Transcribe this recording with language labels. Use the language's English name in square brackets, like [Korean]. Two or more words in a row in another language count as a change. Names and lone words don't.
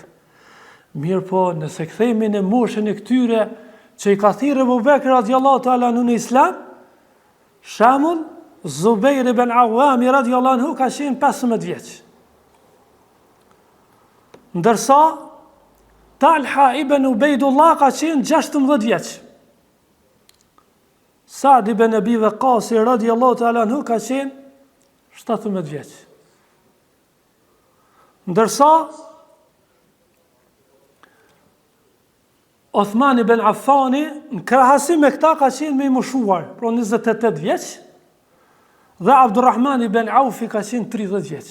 [Albanian] Mirë po, nëse kthehemi në moshën e këtyre që i ka thirrë Abu Bekri [Arabic] رضي الله تعالى عنه [Albanian] në Islam, shembull Zubair ibn Awwam [Arabic] رضي الله عنه [Albanian] ka qenë 15 vjeç. Ndërsa Talha ibn Ubaydullah ka qenë 16 vjeç. Sa'd ibn Abi Waqqas [Arabic] رضي الله تعالى عنه [Albanian] ka qenë 17 vjeç. Ndërsa Uthman ibn Affani në krahasim me këta ka qenë më i moshuar, pra 28 vjeç, dhe Abdurrahman ibn Aufi ka qenë 30 vjeç.